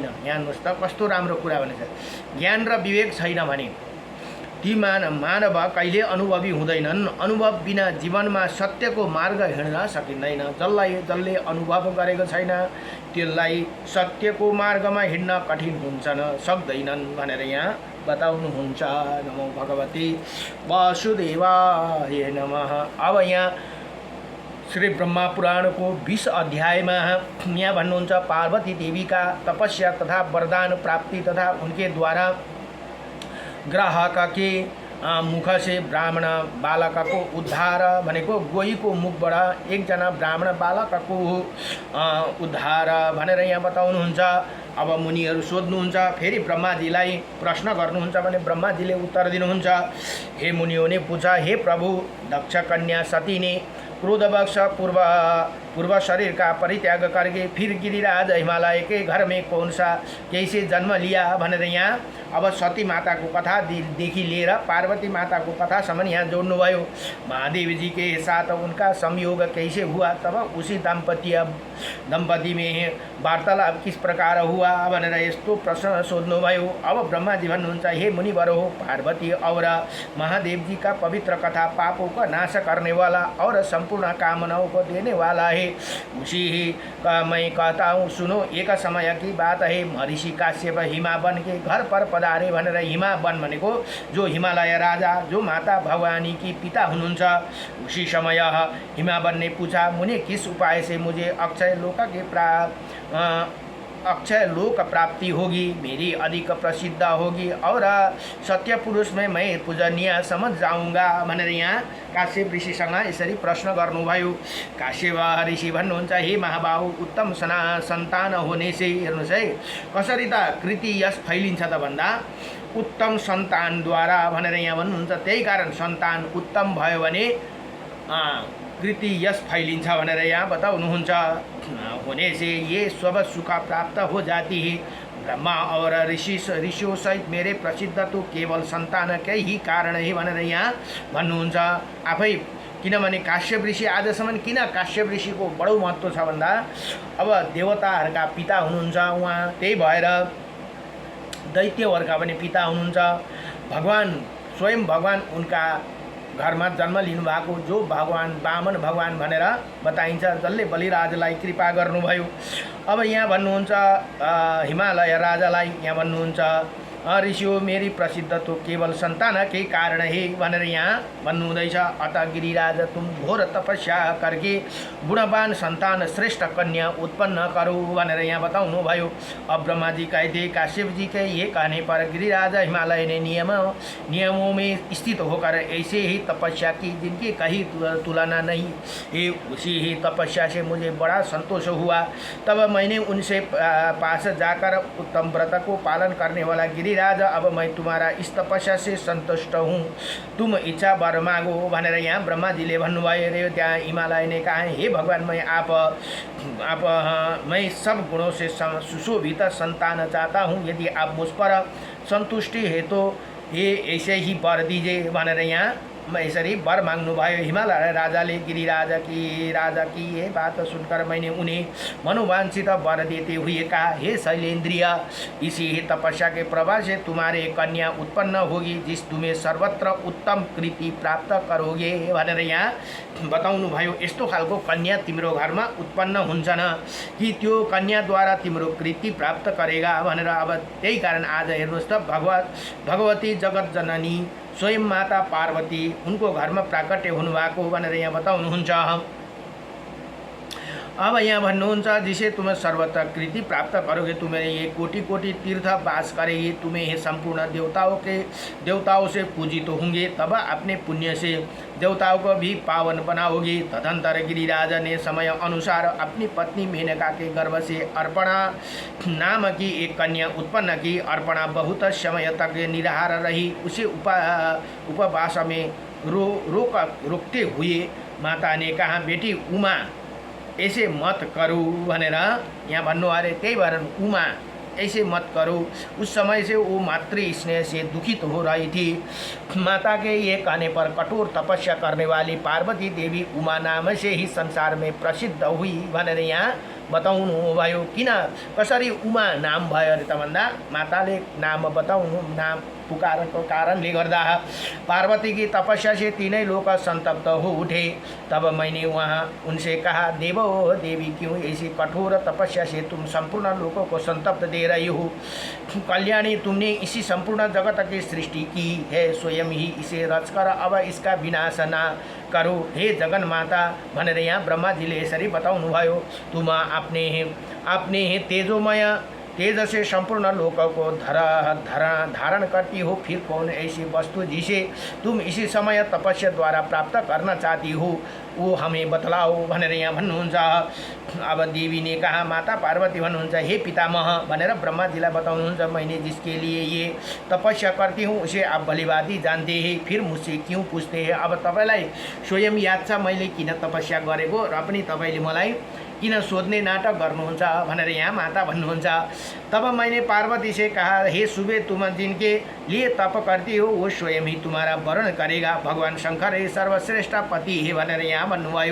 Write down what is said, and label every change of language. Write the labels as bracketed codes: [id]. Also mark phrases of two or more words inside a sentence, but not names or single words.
[ne] यहाँ हेर्नुहोस् त कस्तो राम्रो कुरा भनेछ। ज्ञान र विवेक छैन भने ती मानव कहिले अनुभवी हुँदैनन्। अनुभव बिना जीवनमा सत्यको मार्ग हिँड्न सकिँदैन। जसले अनुभव गरेको छैन त्यसलाई सत्यको मार्गमा हिँड्न कठिन हुन्छन्, सक्दैनन् भनेर यहाँ बताउनुहुन्छ। [sa] नमो भगवते वासुदेवाय नमः। [ne] अब यहाँ श्री ब्रह्मा पुराणको 20 अध्यायमा यहाँ भन्नुहुन्छ [hi] पार्वती देवी का तपस्या तथा वरदान प्राप्ति तथा उनके द्वारा ग्राहक के मुख से ब्राह्मण बालक को उद्धार [ne] भनेको गोहीको मुखबाट एकजना ब्राह्मण बालकको उद्धार भनेर यहाँ बताउनुहुन्छ। अब मुनिहरू सोध्नुहुन्छ, फेरि ब्रह्माजीलाई प्रश्न गर्नुहुन्छ भने ब्रह्माजीले उत्तर दिनुहुन्छ। [hi] हे मुनियों ने पूछा, हे प्रभु, दक्ष कन्या सती ने क्रोधवश पूर्व शरीर का परित्याग करके फिर गिरिराज हिमालय के घर में कौन सा कैसे जन्म लिया [ne] भनेर यहाँ अब सती माता को कथा देखि लिएर पार्वती माता को कथा सम्म यहाँ जोड्नुभयो। [hi] महादेव जी के साथ उनका संयोग कैसे हुआ, तब उसी दंपति में वार्तालाप किस प्रकार हुआ [ne] भनेर यस्तो प्रश्न सोध्नुभयो। अब ब्रह्मा जी भन्नुहुन्छ, [hi] हे मुनिवर पार्वती और महादेव जी का पवित्र कथा पापों का नाश करने वाला और संपूर्ण कामनाओं को देने वाला है, उसी ही का मैं कहता हूँ। सुनो, एक समय की बात है, महर्षि काश्यप हिमावन के घर पर पधारे भनेर। [ne] हिमावन भनेको जो हिमालय राजा, जो माता भवानी की पिता हुनुहुन्छ। [hi] उसी समय हिमावन ने पूछा, मुझे किस उपाय से मुझे अक्षय लोक प्राप्ति होगी, मेरी अधिक प्रसिद्ध होगी और सत्य पुरुष में मैं पूजनीय समझ जाऊँगा [ne] भनेर यहाँ काश्यप ऋषिसँग यसरी प्रश्न गर्नुभयो। काश्यप ऋषि भन्नुहुन्छ, [hi] हे महाबाहु, उत्तम सन्तान होने से, [ne] हेर्नुहोस् है कसरी त कृति यश फैलिन्छ त भन्दा उत्तम सन्तानद्वारा भनेर यहाँ भन्नुहुन्छ। त्यही कारण सन्तान उत्तम भयो भने कृति यश फैलिन्छ भनेर यहाँ बताउनुहुन्छ। [hi] होने से ये सब सुख प्राप्त हो जाती है। ब्रह्मा और ऋषियों सहित मेरे प्रसिद्ध तो केवल सन्तान के ही कारण है [ne] भनेर यहाँ भन्नुहुन्छ आफै। किनभने काश्यप ऋषि आजसम्म किन काश्यप ऋषिको बडो महत्त्व छ भन्दा अब देवताहरूका पिता हुनुहुन्छ उहाँ, त्यही भएर दैत्यहरूका पनि पिता हुनुहुन्छ। भगवान स्वयं भगवान उनका घरमा जन्म लिनुभएको जो भगवान वामन भगवान भनेर बताइन्छ, जसले बलिराजलाई कृपा गर्नुभयो। अब यहाँ भन्नुहुन्छ हिमालय राजालाई, यहाँ भन्नुहुन्छ [hi] ऋषियों मेरी प्रसिद्ध तो केवल संतान के कारण है [ne] भनेर यहाँ भन्नुहुँदैछ। [hi] अतः गिरिराज तुम घोर तपस्या करके गुणवान संतान श्रेष्ठ कन्या उत्पन्न करो [ne] भनेर यहाँ बताउनु भयो। [hi] अब ब्रह्मा जी कहते, काश्यप जी के ये कहने पर गिरिराज हिमालय ने नियमों में स्थित होकर ऐसे ही तपस्या की जिनकी कहीं तुलना नहीं है। उसी ही तपस्या से मुझे बड़ा संतोष हुआ। तब मैंने उनसे पास जाकर उत्तम व्रत को पालन करने वाला गिरिराज, अब मैं तुम्हारा इस तपस्या से संतुष्ट हूँ, तुम इच्छा वर मागो [ne] भनेर यहाँ ब्रह्मा जी ले भन्नुभयो। [hi] रे त्यहाँ हिमालय ने कहा, हे भगवान, मैं सब गुणों से सुशोभित संतान चाहता हूँ। यदि आप मुझ पर संतुष्टि है तो ये ऐसे ही वर दीजिए [ne] भनेर यहाँ यसरी वर माग्नु भयो। [hi] हिमालय राजाले गिरिराज की राजा की ये बात सुनकर मैंने उन्हें मनोवांछित वर देते हुए कहा, हे शैलेंद्रिय, इसी ही तपस्या के प्रभाव से तुम्हारे कन्या उत्पन्न होगी जिस तुम्हें सर्वत्र उत्तम कृति प्राप्त करोगे [ne] भनेर यहाँ बताउनु भयो। यस्तो खालको कन्या तिम्रो घरमा उत्पन्न हुन्छन् कि त्यो कन्याद्वारा तिम्रो कृति [hi] प्राप्त करेगा [ne] भनेर। अब त्यही कारण आज हेर्नुहोस् त भगवती जगत जननी स्वयं माता पार्वती उनको घरमा प्राकट्य हुनुभएको भनेर यहाँ बताउनुहुन्छ। अब यहाँ भन्नुहुन्छ, [hi] जिसे तुम्हें सर्वत्र कृति प्राप्त करोगे, तुम्हें ये कोटि कोटि तीर्थ वास करेगी, तुम्हें ये संपूर्ण देवताओं से पूजित होंगे, तब अपने पुण्य से देवताओं को भी पावन बनाओगी। तदंतर गिरिराज ने समय अनुसार अपनी पत्नी मेनका के गर्भ से अर्पणा नाम की एक कन्या उत्पन्न की। अर्पणा बहुत समय तक निराहार रही। उसे उपवास में रोकते हुए माता ने कहा, बेटी उमा, ऐसे मत करो [ne] भनेर यहाँ भन्नु अरे। त्यही भएर [hi] उमा ऐसे मत करो। उस समय से वो मातृ स्नेह से दुखित हो रही थी। माता के ये कहने पर कठोर तपस्या करने वाली पार्वती देवी उमा नाम से ही संसार में प्रसिद्ध हुई [ne] भनेर यहाँ बताउनु भयो। किन कसरी उमा नाम भयो अरे त भन्दा माताले नाम बताउनु नाम पुकारको कारणले गर्दा [hi] पार्वती की तपस्या से तीनों लोग संतप्त हो उठे। तब मैंने वहाँ उनसे कहा, देवो देवी, क्यों ऐसी कठोर तपस्या से तुम संपूर्ण लोगों को संतप्त दे रही हो? कल्याणी, तुमने इसी संपूर्ण जगत की सृष्टि की है, स्वयं ही इसे रचकर अब इसका विनाश न करो। हे जगन माता [ne] भनेर यहाँ ब्रह्मा जी ले यसरी बताउनु भयो। [hi] तुम अपने तेजोमय तेज से संपूर्ण लोकों को धारण करती हो, फिर कौन ऐसी वस्तु जिसे तुम इसी समय तपस्या द्वारा प्राप्त करना चाहती हो, वो हमें बतलाओ [ne] भनेर यहाँ भन्नुहुन्छ। [hi] अब देवी ने कहा, [ne] माता पार्वती भन्नुहुन्छ, हे पितामह भनेर ब्रह्मा जीलाई बताउनुहुन्छ, [hi] मैंने जिसके लिए ये तपस्या करती हूँ उसे आप भलीभांति जानते हैं, फिर मुझसे क्यों पूछते हैं? [ne] अब तपाईँलाई स्वयं याद छ मैले किन तपस्या गरेको र पनि तपाईँले मलाई किन सोध्ने नाटक गर्नुहुन्छ भनेर यहाँ माता भन्नुहुन्छ। [hi] तब मैंने पार्वती से कहा, हे सुबे, तुम जिनके लिए तप करती हो वो स्वयं ही तुम्हारा वर्ण करेगा। भगवान शंकर हे सर्वश्रेष्ठ पति हे [ne] भनेर यहाँ भन्नुभयो।